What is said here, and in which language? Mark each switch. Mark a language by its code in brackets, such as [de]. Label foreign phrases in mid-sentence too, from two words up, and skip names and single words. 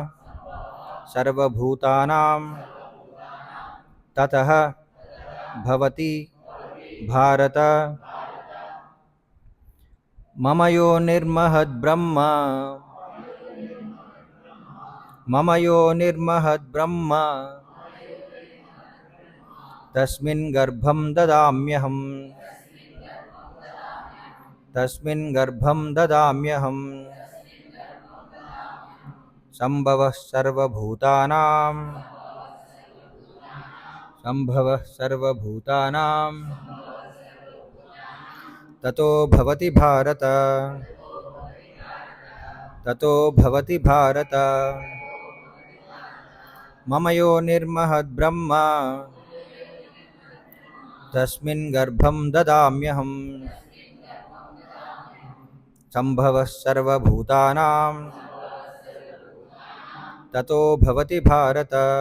[sa] सर्वभूतानां ततः भवति भारत मम योनिर्महद् ब्रह्म मम योनिर्महद् ब्रह्म तस्मिन् गर्भं ददाम्यहं तस्मिन् गर्भं ददाम्यहं संभवः सर्वभूतानां संभवः सर्वभूतानां ततो भवति भारत ततो भवति भारत मम योनिर्महद् ब्रह्म तस्मिन् गर्भं ददाम्यहं संभवः सर्वभूतानां ततो भवति भारत।